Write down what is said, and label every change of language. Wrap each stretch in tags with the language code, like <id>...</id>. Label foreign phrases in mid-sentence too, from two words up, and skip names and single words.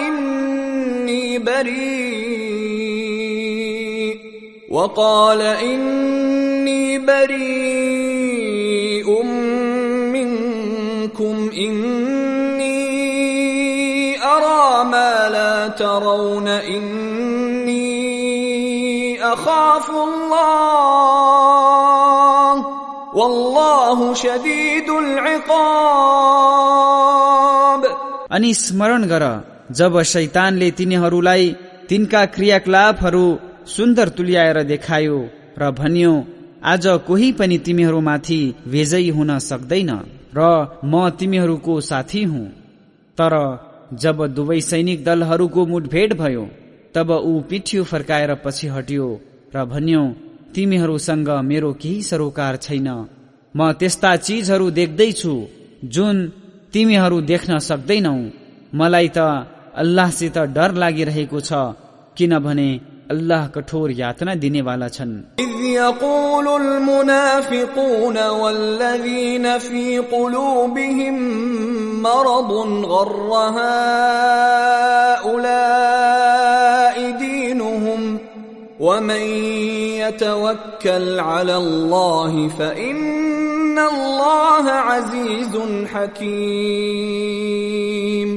<ar>إني بريء منكم إني أرى ما لا ترون إني أخاف الله والله شديد العقاب।</ar> <ne>अनि स्मरण गर जब शैतानले तिनीहरूलाई तिनका क्रियाकलापहरू सुन्दर तुल्याएर देखायो र भन्यो, आज कोही पनि तिमीहरूमाथि विजयी हुन सक्दैन र म तिमीहरूको साथी हुँ। तर जब दुवै सैनिक दलहरूको मुठभेड भयो तब ऊ पिठ्यू फर्काएर पछि हट्यो र भन्यो, तिमीहरूसँग मेरो केही सरोकार छैन। म त्यस्ता चीजहरू देख्दैछु जुन तिमीहरू देख्न सक्दैनौ। मलाई त अल्लाहसित डर लागिरहेको छ, किनभने अल्लाह कठोर यातना दिनेवाला छन्।</ne> <ar>إذ يقول المنافقون والذين في قلوبهم مرض غر هؤلاء دينهم ومن يتوكل على الله فإن الله عزيز حكيم۔</ar>